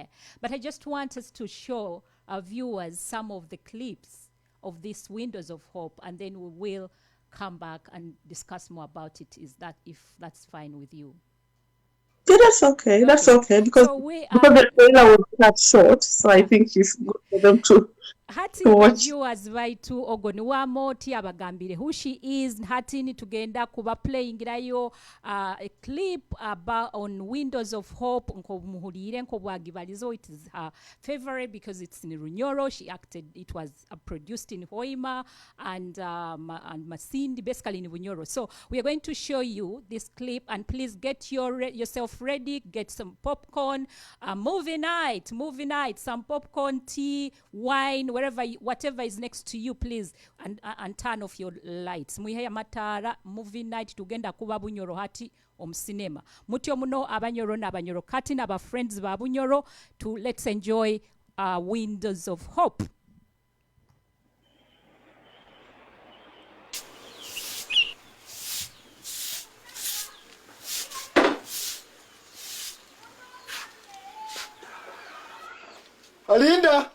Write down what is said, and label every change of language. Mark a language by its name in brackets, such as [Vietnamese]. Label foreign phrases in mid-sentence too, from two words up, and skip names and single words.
[English] But I just want us to show our viewers some of the clips of this Windows of Hope, and then we will come back and discuss more about it. Is that, if that's fine with you? Yeah, that's okay. That's okay, because the trailer was cut short, so I think it's good for them to [Nyoro] hati viewers baitu Magara Amooti abagambire [English] who she is. [Nyoro] Hati ni tugenda kuba playing rayo [English] a clip about on [Nyoro] Windows of Hope. Nko muhulire nko bwagibalizo. [English] It is her favorite because it's in Bunyoro. She acted, it was produced in Hoima and Masindi, basically in Bunyoro. So we are going to show you this clip, and please get yourself ready, get some popcorn, movie night, some popcorn, tea, wine, whatever is next to you, please, and turn off your lights. [Nyoro] Muheya matara [English] movie night [Nyoro] tugenda kuba Bunyoro hati cinema. Mutyo muno abanyoro n'abanyoro kati n'aba friends ba Bunyoro [English] to let's enjoy [Nyoro] Windows of Hope. Alinda!